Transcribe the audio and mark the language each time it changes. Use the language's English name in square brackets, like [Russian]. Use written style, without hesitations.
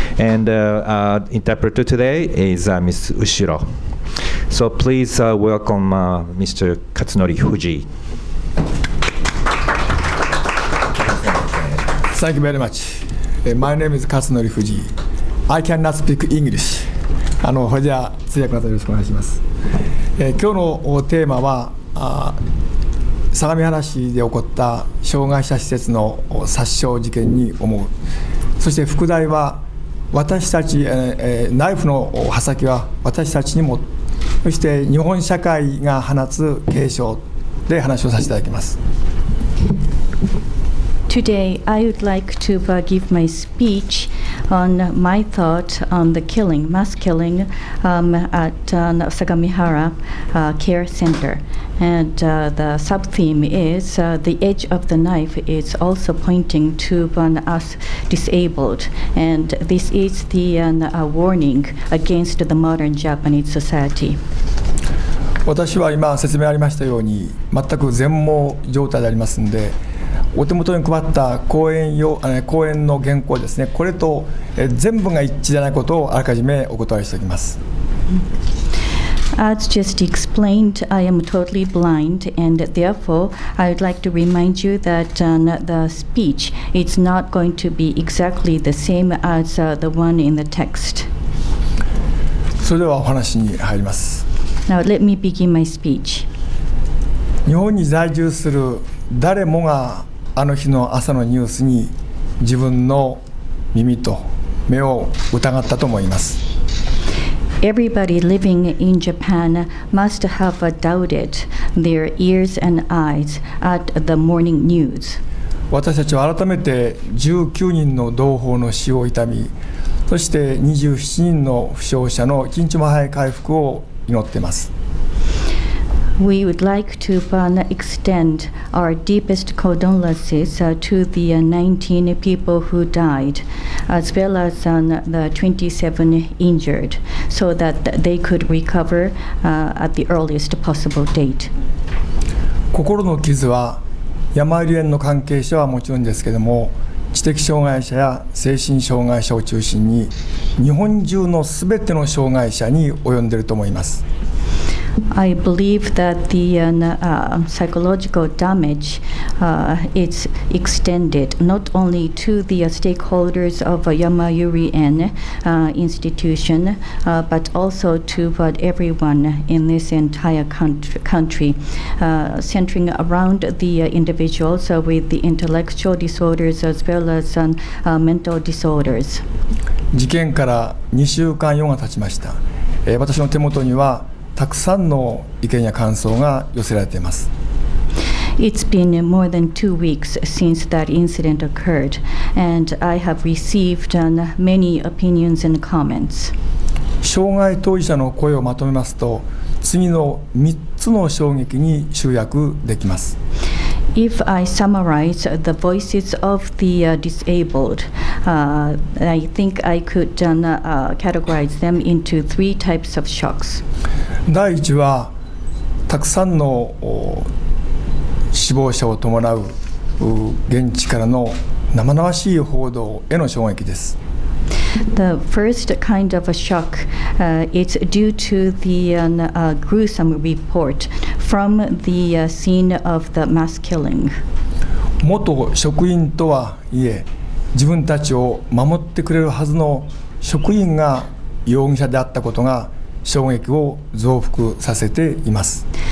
[English] And interpreter today is Ms. Ushiro. So please welcome Mr. Katsunori Fujii. Thank you very much. My name is Katsunori Fujii. I cannot speak English. [Japanese] ほいじゃあ通訳の方よろしくお願いします。今日のテーマは相模原市で起こった障害者施設の殺傷事件に思う。そして副題は私たち、ナイフの刃先は私たちにも、そして日本社会が放つ警鐘で話をさせていただきます。 [English] Today, I would like to give my speech on my thought on the mass killing at Sagamihara Care Center. And the sub-theme is the edge of the knife is also pointing to us disabled. And this is the warning against the modern Japanese society. [Japanese] 私は今説明ありましたように全く全盲状態でありますので、お手元に配った講演の原稿ですね、これと全部が一致でないことをあらかじめお断りしておきます。 [English] As just explained, I am totally blind, and therefore I would like to remind you that the speech is not going to be exactly the same as the one in the text. [Japanese] それではお話に入ります。 [English] Now let me begin my speech. [Japanese] 日本に在住する誰もがあの日の朝のニュースに自分の耳と目を疑ったと思います。 [English] Everybody living in Japan must have doubted their ears and eyes at the morning news. [Japanese] 私たちは改めて19人の同胞の死を悼み、そして27人の負傷者の一日も早い回復を祈っています。 [English] We would like to extend our deepest condolences to the 19 people who died, as well as the 27 injured, so that they could recover at the earliest possible date. [Japanese] 心の傷は山あり園の関係者はもちろんですけれども、知的障害者や精神障害者を中心に日本中のすべての障害者に及んでいると思います。 [English] I believe that the psychological damage is extended not only to the stakeholders of Yamayuri-en institution, but also to everyone in this entire country, centering around the individuals with the intellectual disorders as well as mental disorders. [Japanese] 事件から2週間余が経ちました。私の手元にはたくさんの意見や感想が寄せられています。 [English] It's been more than 2 weeks since that incident occurred, and I have received many opinions and comments. [Japanese] 障害当事者の声をまとめますと、次の3つの衝撃に集約できます。 [English] If I summarize the voices of the disabled, I think I could categorize them into 3 types of shocks. [Japanese] 第1はたくさんの死亡者を伴う現地からの生々しい報道への衝撃です。 [English] The first kind of a shock is due to the gruesome report from the scene of the mass killing. [Japanese] 元職員とはいえ、自分たちを守ってくれるはずの職員が容疑者であったことが衝撃を増幅させています。